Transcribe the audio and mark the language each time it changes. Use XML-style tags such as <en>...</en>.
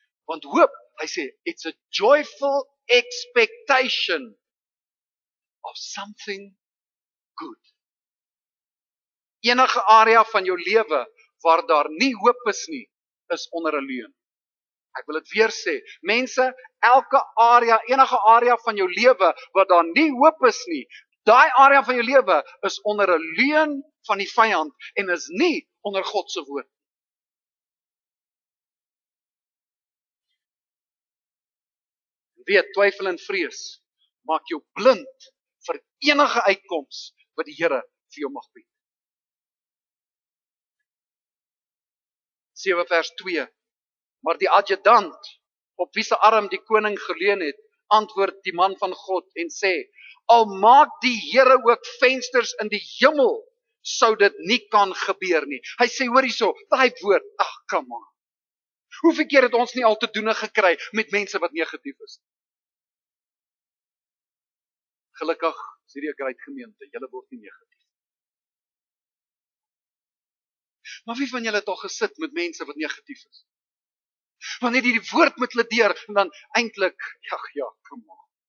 <af>Want hoop, hy sê,</af> <en>it's a joyful expectation of something good.</en> <af>Enige area van jou lewe waar daar nie hoop is nie, is onder 'n leuen. Ek wil dit weer sê, mense, enige area van jou lewe waar daar nie hoop is nie, daai area van jou lewe is onder 'n leuen van die vyand en is nie onder God se woord. Weet, twyfel en vrees maak jou blind vir enige uitkoms wat die Here vir jou mag bied. 7 vers 2. Maar die adjudant, op wie se arm die koning geleun het, antwoord die man van God en sê, al maak die Here ook vensters in die hemel, sou dit nie kan gebeur nie. Hy sê, hoor hierso, daai woord, come on. Hoeveel keer het ons nie al te doen gekry met mense wat negatief is? Gelukkig, is hierdie 'n great gemeente, julle word nie negatief. Maar wie van julle het al gesit met mense wat negatief is? Wanneer jy die woord met hulle deur, en dan eintlik, ja, come on.</af>